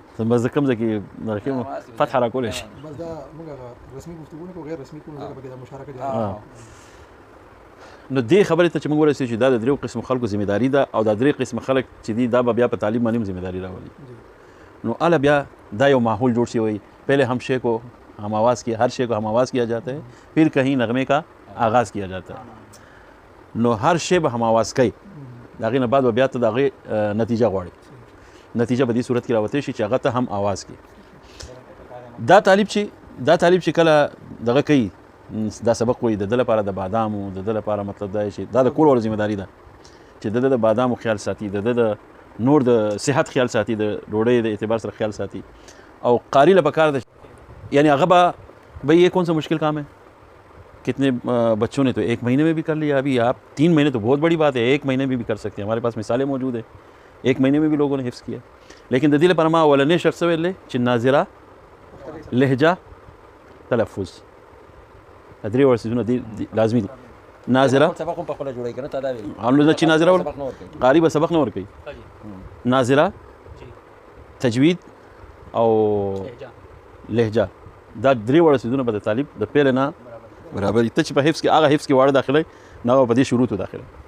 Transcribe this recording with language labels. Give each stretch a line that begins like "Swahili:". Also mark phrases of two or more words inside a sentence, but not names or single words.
Pashto: بس د کوم ځای کې فتح راکولی شي. بس دا موږ رسمي گفتگو نه کوو، غیر رسمي کوو ځکه پکې د مشارکت دی. نو دې خبرې ته چې موږ ورسېږو چې دا د دریو قسم خلکو ذمهداري ده او دا درې قسم خلک چې دي دا به بیا په تعلیم باندې هم ذمهداري راولي. نو اله بیا دا یو ماحول جوړ شي وایي
Urdu: پہلے ہم شے کو ہم آواز کیا، ہر شے کو ہم آواز کیا جاتا ہے، پھر کہیں نغمے کا آغاز کیا جاتا ہے.
Pashto: نو هر شی به هم آواز کوي، د هغې نه بعد به بیا ته د هغې نتیجه غواړي. نتیجه په دې صورت کې راوتی شي چې هغه ته هم آواز کوي. دا طالب چې کله دغه کوي دا سبق وایي د ده لپاره د بادامو د ده لپاره مطلب دا چې دا د کور والا ذمهداري ده چې د ده د بادامو خیال ساتي، د ده د نور د صحت خیال ساتي، د ډوډۍ د اعتبار سره خیال ساتي. او قاری له پکار ده یعنی هغه به
Urdu: بھائی یہ کون سا مشکل کام ہے، کتنے بچوں نے تو 1 مہینے میں بھی کر لیا. ابھی آپ 3 مہینے تو بہت بڑی بات ہے، 1 مہینے میں بھی کر سکتے ہیں. ہمارے پاس مثالیں موجود ہیں 1 مہینے میں بھی لوگوں نے حفظ کیا.
Pashto: لیکن د دې لپاره ما اولنې شرط څه ویلې چې ناظره، لهجه، تلفظ درې وړ څیزونه لازمي دي. ناظره سبق هم په خپله جوړوي که نه تا دا ویل نو چې ناظره قاري به سبق نه ورکوي. ناظره، تجوید او لهجه دا درې وړ څیزونه به د طالب د پیل نه برابر ته چې په حفظ کې هغه حفظ کې واړه داخله نه په دې شروطو داخله.